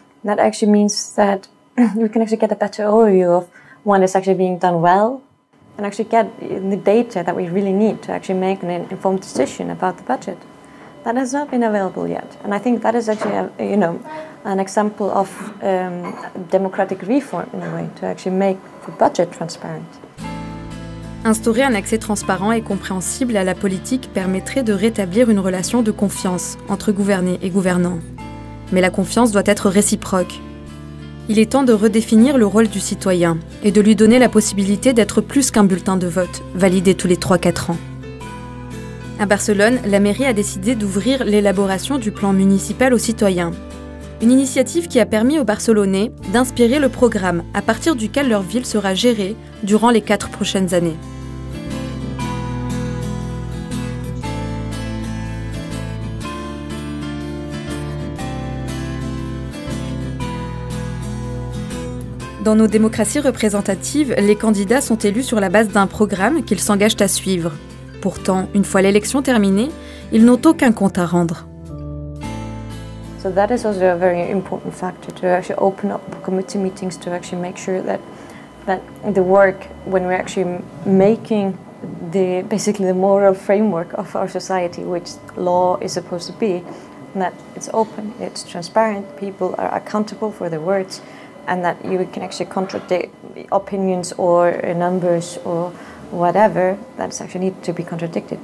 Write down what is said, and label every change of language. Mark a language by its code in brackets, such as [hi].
[en] That actually means that we can actually get a better overview of what is actually being done well, and actually get the data that we really need to actually make an informed decision about the budget. That has not been available yet, and I think that is actually, you know, an example of democratic reform in a way, to actually make the budget transparent. [fr] Instaurer un accès transparent et compréhensible à la politique permettrait de rétablir une relation de confiance entre gouvernés et gouvernants. Mais la confiance doit être réciproque. Il est temps de redéfinir le rôle du citoyen et de lui donner la possibilité d'être plus qu'un bulletin de vote, validé tous les 3-4 ans. À Barcelone, la mairie a décidé d'ouvrir l'élaboration du plan municipal aux citoyens. Une initiative qui a permis aux Barcelonais d'inspirer le programme à partir duquel leur ville sera gérée durant les 4 prochaines années. Dans nos démocraties représentatives, les candidats sont élus sur la base d'un programme qu'ils s'engagent à suivre. Pourtant, une fois l'élection terminée, ils n'ont aucun compte à rendre. [en] So that is also a very important factor to actually open up committee meetings to actually make sure that the work, when we're actually making basically the moral framework of our society, which law is supposed to be, that it's open, it's transparent, people are accountable for their words, and that you can actually contradict opinions or numbers or whatever that's actually need to be contradicted.